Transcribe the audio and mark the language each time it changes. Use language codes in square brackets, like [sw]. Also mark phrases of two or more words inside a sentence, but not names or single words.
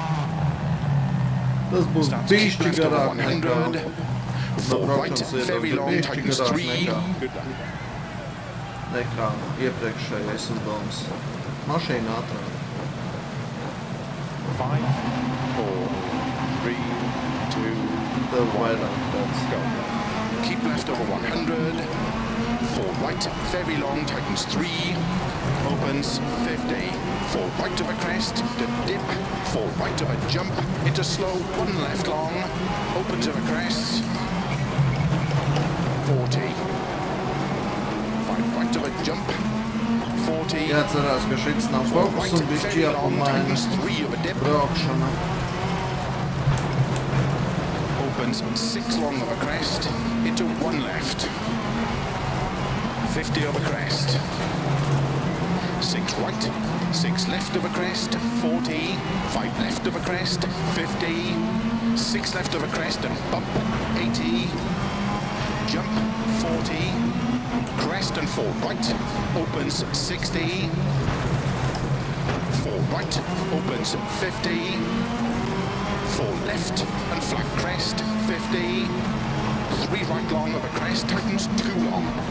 [lv] Tas būs bišķi garāk nekā braukšanas viedokļi, bišķi garāk nekā iepriekšējais uzdevums. Mašīna ātrāk. 5, 4, 3, 2, Tev vairāk tāds. [en] go. Keep left over 100. 4 right, very long, tightens 3. Opens 50. 4 right of a crest, to dip. 4 right of a jump, into slow, 1 left long. Opens of a crest. 40. 5 right of a jump. 40. [lv] Jāatcerās, ka šits nav fokus un bišķi jāpamaina braukšana. [en] Opens 6 long of a crest, into 1 left. 50 of a crest. 6 right, 6 left of a crest, 40, 5 left of a crest, 50, 6 left of a crest and bump, 80, jump, 40, crest and 4 right, opens 60, 4 right, opens 50, 4 left and flat crest, 50, 3 right long of a crest, tightens 2 long.